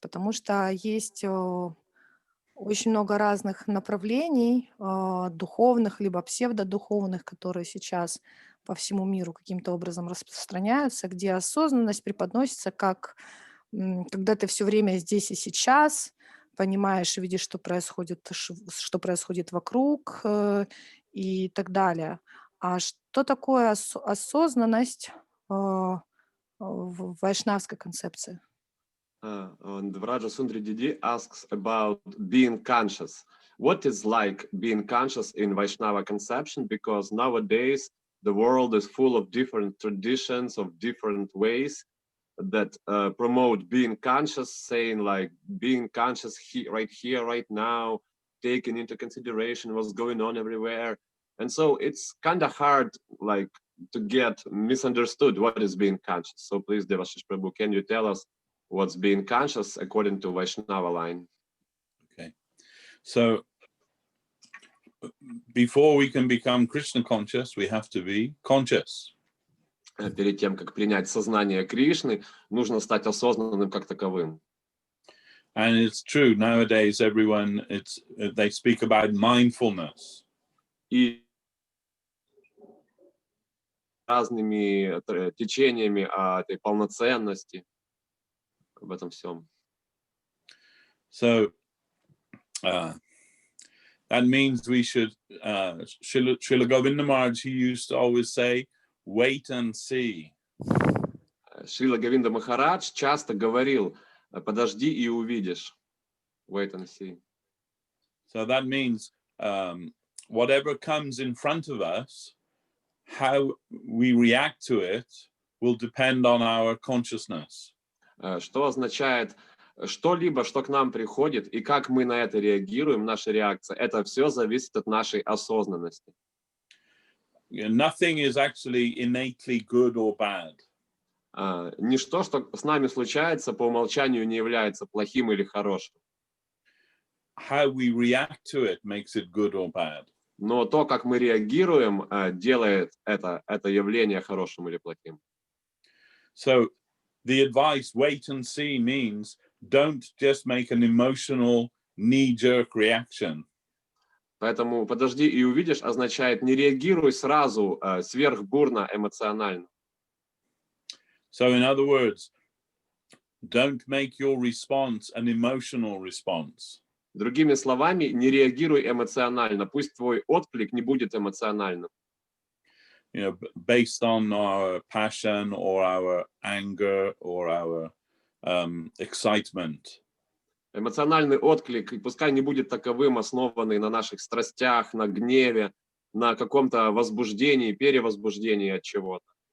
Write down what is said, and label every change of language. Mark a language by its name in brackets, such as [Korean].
[Russian] Потому что есть очень много разных направлений, духовных либо псевдодуховных, которые сейчас по всему миру каким-то образом распространяются, где осознанность преподносится как когда ты все время здесь и сейчас, понимаешь и видишь, что происходит вокруг и так далее. А что такое осознанность в вайшнавской концепции? [English] And Vraja Sundari Didi asks about being conscious. What is like being conscious in Vaishnava conception? Because nowadays the world is full of different traditions, of different ways that promote being conscious, saying like being conscious right here, right now, taking into consideration what's going on everywhere. And so it's kind of hard like to get misunderstood what is being conscious. So please, Devashish Prabhu, can you tell us what's being conscious according to Vaishnava line? Okay. So before we can become Krishna conscious, we have to be conscious. [Russian] Перед тем, как принять сознание Кришны, нужно стать осознанным как таковым. [English] And it's true, nowadays everyone, they speak about mindfulness. [Russian] И разными течениями о этой полноценности, об этом всем. [English] So that means we should, Srila Govinda Maharaj, he used to always say, wait and see. [Russian] Шрила Говинда Махарадж часто говорил, подожди и увидишь. [English] Wait and see. So that means whatever comes in front of us, how we react to it will depend on our consciousness. [Russian] Что означает, что-либо, что к нам приходит, и как мы на это реагируем, наша реакция, это все зависит от нашей осознанности. [English] Nothing is actually innately good or bad. [Russian] Ничто, что с нами случается, по умолчанию не является плохим или хорошим. [English] How we react to it makes it good or bad. [Russian] Но то, как мы реагируем, делает это явление хорошим или плохим. [English] So the advice, wait and see, means don't just make an emotional knee-jerk reaction. [Russian] Поэтому подожди и увидишь означает не реагируй сразу сверхбурно эмоционально. [English] So in other words, don't make your response an emotional response. [Russian] Другими словами, не реагируй эмоционально. Пусть твой отклик не будет эмоциональным. [English] Based on our passion or our anger or our excitement. [Russian] Эмоциональный отклик, и пускай не будет таковым, основанный на наших страстях, на гневе, на каком-то возбуждении, перевозбуждении от чего-то.